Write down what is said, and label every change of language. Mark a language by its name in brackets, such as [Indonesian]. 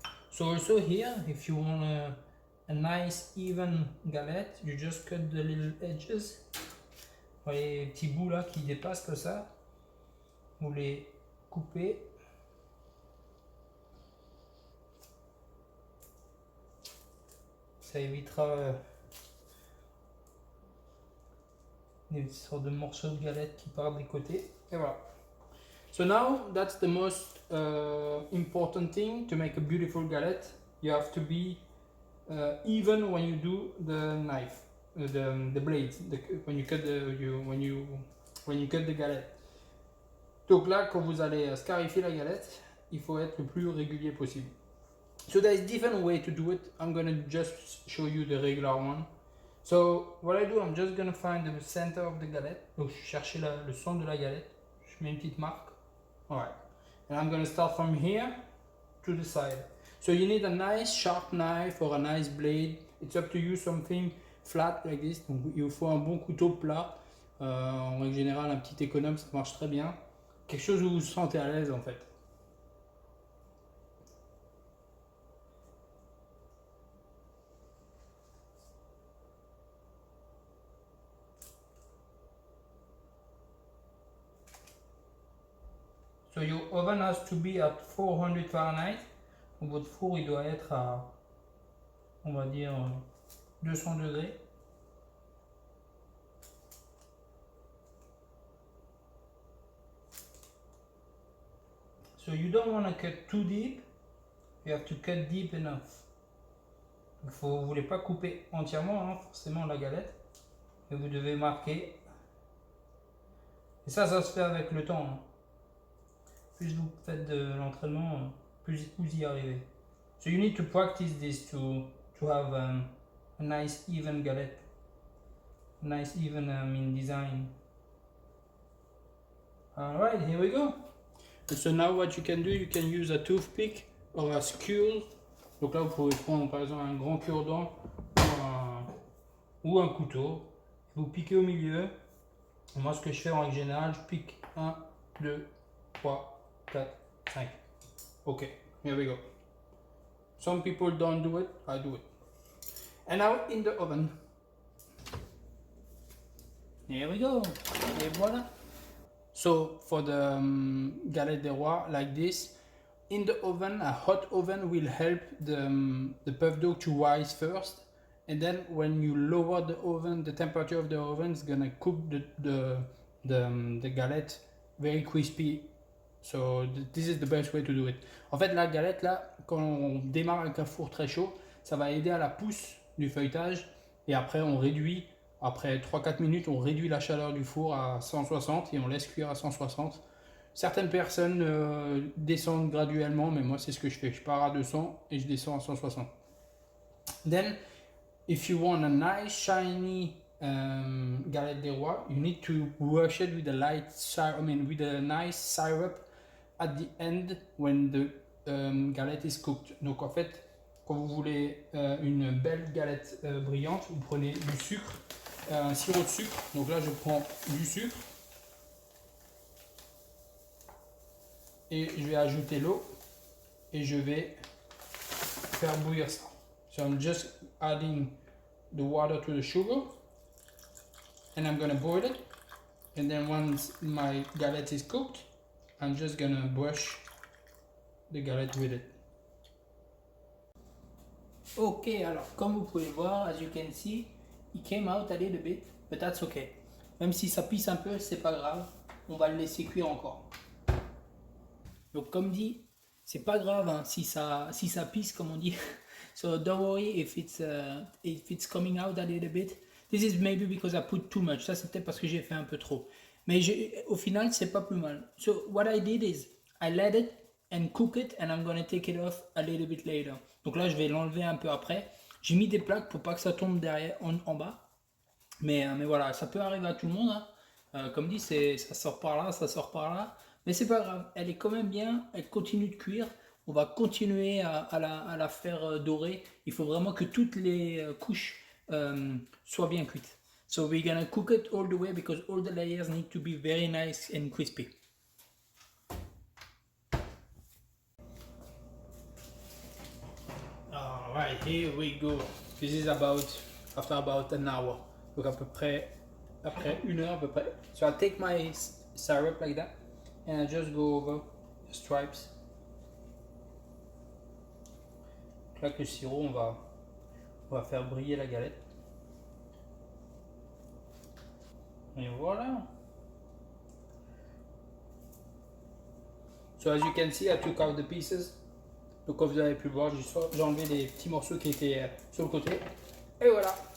[English] So also here, if you want a nice even galette, you just cut the little edges. [French] Vous voyez les petits bouts là qui dépassent comme ça. Vous les coupez. Ça évitera des sortes de morceaux de galette qui partent des côtés. Et voilà. [English] So now that's the most important thing to make a beautiful galette. You have to be even when you do the knife, the blade, when you cut the galette. [French] Donc là, quand vous allez scarifier la galette, il faut être le plus régulier possible. [English] So there's different way to do it. I'm gonna just show you the regular one. So what I do, I'm just gonna find the center of the galette. [French] Donc je cherche le centre de la galette. Je mets une petite marque. [English] Alright. And I'm gonna start from here to the side. So you need a nice sharp knife or a nice blade. It's up to you, something flat like this. [French] Donc il vous faut un bon couteau plat. En règle générale, un petit économe, ça marche très bien. Quelque chose où vous vous sentez à l'aise en fait. [English] So your oven has to be at 400 Fahrenheit. [French] Votre four il doit être à, on va dire, 200 degrés. [English] So you don't want to cut too deep. You have to cut deep enough. [French] Vous ne voulez pas couper entièrement, hein, forcément, la galette. Et vous devez marquer. Et ça se fait avec le temps. Hein. Plus vous faites de l'entraînement, plus vous y arrivez. [English] So you need to practice this to have a nice even galette. A nice even design. Alright, here we go. And so now what you can do, you can use a toothpick or a skewer. [French] Donc là vous pouvez prendre par exemple un grand cure-dent ou un couteau. Vous piquez au milieu. Moi ce que je fais en règle générale, je pique 1, 2, 3, 4, 5. [English] Ok, here we go. Some people don't do it, I do it. And now in the oven. Here we go. [French] Et voilà. [English] So for the galette des rois like this, in the oven, a hot oven will help the puff dough to rise first. And then when you lower the oven, the temperature of the oven is gonna cook the galette very crispy. So this is the best way to do it. [French] En fait, la galette là, quand on démarre avec un four très chaud, ça va aider à la pousse du feuilletage. Et après, on réduit, après 3-4 minutes, on réduit la chaleur du four à 160 et on laisse cuire à 160. Certaines personnes descendent graduellement, mais moi c'est ce que je fais. Je pars à 200 et je descends à 160. [English] Then, if you want a nice shiny galette des rois, you need to brush it with a light syrup, with a nice syrup at the end when the galette is cooked. [French] Donc en fait, quand vous voulez une belle galette brillante, vous prenez du sucre, un sirop de sucre. Donc là, je prends du sucre et je vais ajouter l'eau et je vais faire bouillir ça. [English] So I'm just adding the water to the sugar and I'm gonna boil it, and then once my galette is cooked, I'm just gonna brush the galette with it. Ok, [French] alors comme vous pouvez voir, [English] as you can see, it came out a little bit, but that's okay. [French] Même si ça pisse un peu, c'est pas grave, on va le laisser cuire encore. Donc comme dit, c'est pas grave hein, si ça pisse comme on dit. [English] So don't worry if it's coming out a little bit. This is maybe because I put too much. [French] Ça c'est peut-être parce que j'ai fait un peu trop. Mais au final c'est pas plus mal. [English] So what I did is I let it and cook it and I'm gonna take it off a little bit later. [French] Donc là je vais l'enlever un peu après. J'ai mis des plaques pour pas que ça tombe derrière en bas. Mais voilà, ça peut arriver à tout le monde. Hein. Comme dit, ça sort par là, ça sort par là. Mais c'est pas grave, elle est quand même bien, elle continue de cuire. On va continuer à la faire dorer. Il faut vraiment que toutes les couches soient bien cuites. [English] So we're gonna cook it all the way because all the layers need to be very nice and crispy. Alright, here we go. This is after about an hour. [French] Donc à peu près après 1 heure à peu près. [English] So I take my syrup like that and I just go over the stripes. [French] Donc là avec le sirop, on va faire briller la galette. Et voilà. [English] So as you can see, I took out the pieces. [French] Donc comme vous avez pu le voir, j'ai enlevé les petits morceaux qui étaient sur le côté. Et voilà.